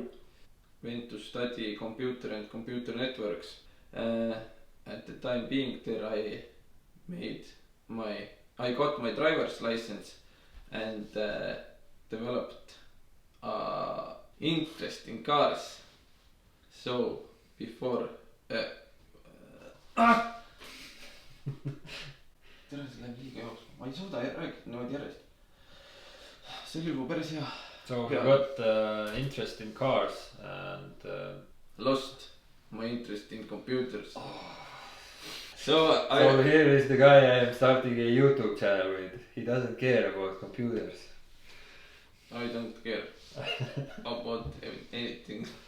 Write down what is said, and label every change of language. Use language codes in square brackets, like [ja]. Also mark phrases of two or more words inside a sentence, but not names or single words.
[en] Went to study computer and computer networks. At the time being there, I got my driver's license and developed interest in cars. [et] So before tere, see läheb liiga jooksma, ma ei suuda rääkida niimoodi järjest. See oli juba päris hea. [en] So you got interest in cars and lost my interest in computers. So here is the guy I am starting a YouTube channel with. He doesn't care about computers. I don't care about anything.